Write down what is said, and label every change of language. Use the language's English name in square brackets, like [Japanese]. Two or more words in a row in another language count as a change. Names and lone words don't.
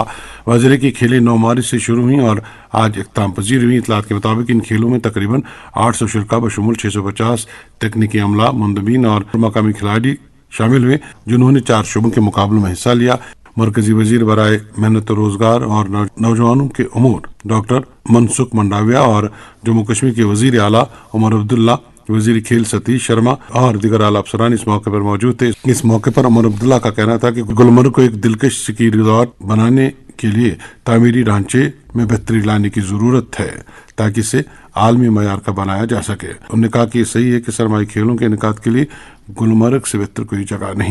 [Urdu] وزیر کی کھیلیں 9 مارچ سے شروع ہوئیں اور آج اختتام پذیر ہوئی. اطلاعات کے مطابق ان کھیلوں میں تقریباً 800 شرکا بشمول 650 تکنیکی عملہ, مندوبین اور مقامی کھلاڑی شامل ہوئے, جنہوں نے 4 شعبوں کے مقابلوں میں حصہ لیا. مرکزی وزیر برائے محنت و روزگار اور نوجوانوں کے امور ڈاکٹر منسکھ منڈاویہ اور جموں کشمیر کے وزیر اعلیٰ عمر عبداللہ, وزیر کھیل ستیش شرما اور دیگر اعلیٰ افسران اس موقع پر موجود تھے. اس موقع پر عمر عبداللہ کا کہنا تھا کہ گلمرگ کو ایک دلکش [English] ski resort [Urdu] بنانے کے لیے تعمیری ڈھانچے میں بہتری لانے کی ضرورت ہے تاکہ اسے عالمی معیار کا بنایا جا سکے. انہوں نے کہا کہ یہ صحیح ہے کہ سرمائی کھیلوں کے انعقاد کے لیے گلمرگ سے بہتر کوئی جگہ نہیں.